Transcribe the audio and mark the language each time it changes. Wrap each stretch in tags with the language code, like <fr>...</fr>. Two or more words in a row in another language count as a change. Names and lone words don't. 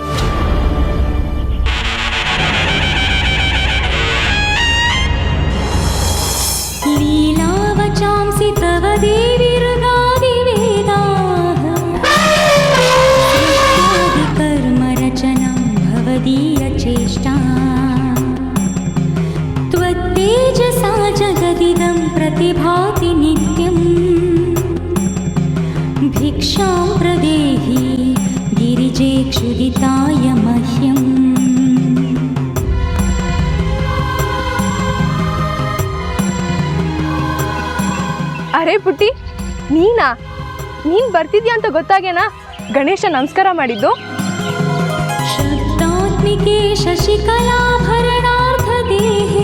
<sa>ಲೀಲಾವಚಾಂಸಿ ತವ ದೇವಿರುಗಾದಿ ವೇದಾಹಂ ಕರ್ಮ ರಚನಾ ಭವದೀಯ ಚೇಷ್ಟಾ त्वत्तेजसा जगदिदं प्रतिभाति नित्यं भिक्षां प्रदेहि गिरिजे क्षुदिताय मह्यम्.</sa> <kn>ಅರೆ ಪುಟ್ಟಿ, ನೀನಾ? ನೀನ್ ಬರ್ತಿದ್ಯಾ ಅಂತ ಗೊತ್ತಾಗೇನಾ ಗಣೇಶ ನಮಸ್ಕಾರ ಮಾಡಿದ್ದು?</kn> <sa>ಶಬ್ದಾತ್ಮಿಕೆ ಶಶಿಕಲಾಭರಣಾರ್ಧ ದೇಹೇ.</sa>